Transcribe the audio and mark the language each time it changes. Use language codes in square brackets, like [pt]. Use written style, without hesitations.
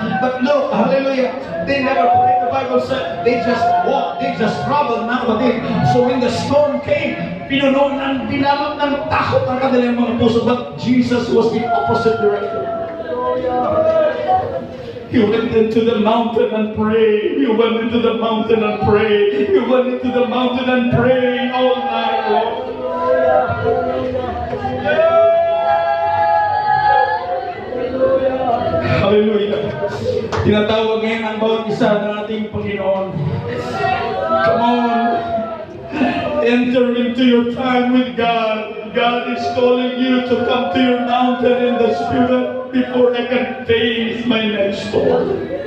[en] But look, hallelujah, they never prayed. The Bible said they just walked, they just traveled, [tl] mga kapatid. So when the storm came, pinuno ng binalot ng takot ang kanilang mga puso. [en] But Jesus was in opposite direction. He went into the mountain and prayed. He went into the mountain and prayed. He went into the mountain and prayed all night long. Hallelujah. [tl] Tinatawag ngayon ang bawat isa ng ating Panginoon. [en] Come on. Enter into your time with God. God is calling you to come to your mountain in the Spirit before I can face my next storm.